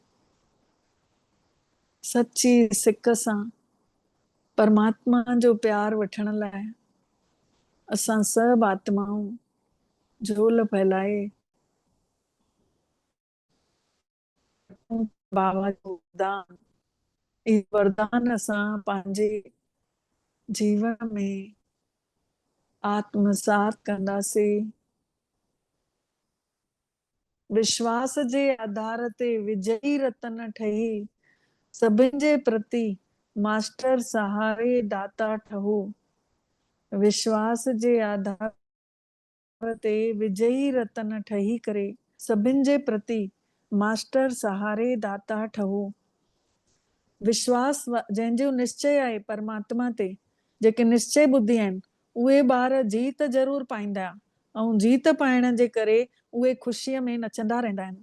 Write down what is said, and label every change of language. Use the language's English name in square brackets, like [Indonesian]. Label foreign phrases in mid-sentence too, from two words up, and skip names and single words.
[Sindhi] सच्ची सिक सां परमात्मा जो प्यार वठण लाइ असां सभु आत्माऊं झोल फैलाए बाबा जो वरदान, इहे वरदान असां पंहिंजे जीवन में आत्मसात कंदासीं। विश्वास जे आधार ते विजयी रतन ठही सभिनि जे प्रति मास्टर सहारे दाता ठहो। विश्वास जे आधार ते विजयी रतन ठही करे सभिनि जे प्रति मास्टर सहारे दाता ठहो। विश्वास जंहिंजो निश्चय आहे परमात्मा ते, जेके निश्चय बुद्धि आहिनि, उहे ॿार जीत ज़रूर पाईंदा, ऐं जीत पाइण जे करे उहे ख़ुशीअ में नचंदा रहंदा आहिनि।